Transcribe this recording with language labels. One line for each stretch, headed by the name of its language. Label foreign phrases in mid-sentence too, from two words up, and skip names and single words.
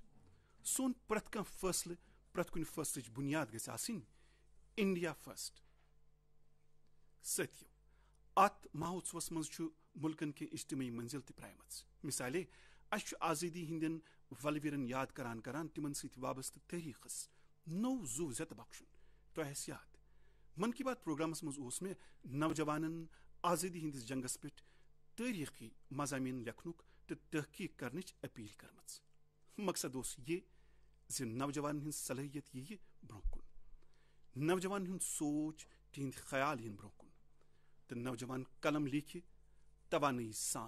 Kashmiri: سون پرٛٮ۪تھ کانٛہہ فٲصلہٕ، پرٛٮ۪تھ کُنہِ فٲصلٕچ بُنیاد گژھِ آسٕنۍ
English: India first.
Kashmiri: سٲتھیو اتھ مہوتسوس منٛز چھُ مُلکن کینٛہہ اجتمٲعی منزِل تہِ پرٛایمژٕ. مثالے اسہِ چھُ آزٲدی ہٕنٛدٮ۪ن ولویرن یاد کران کران تِمن سۭتۍ وابستہٕ تٲریٖخس نوٚو زُو زٮ۪تہٕ بخشُن. تۄہہِ آسہِ یاد من کی بات پروگرامس منٛز اوس مےٚ نوجوانن آزٲدی ہٕنٛدِس جنگس پٮ۪ٹھ تٲریٖخی مضامین لیکھنُک تہٕ تحقیٖق کرنٕچ اپیل کٔرمٕژ. مقصد اوس یہِ زِ نوجوانن ہٕنٛز صلٲحیت یِیہِ برونٛہہ کُن. نوجوانن ہُنٛد سونچ، تِہنٛدۍ خیال یِن برونٛہہ کُن تہٕ نوجوان قلم لیکھِ توانٲیی سان.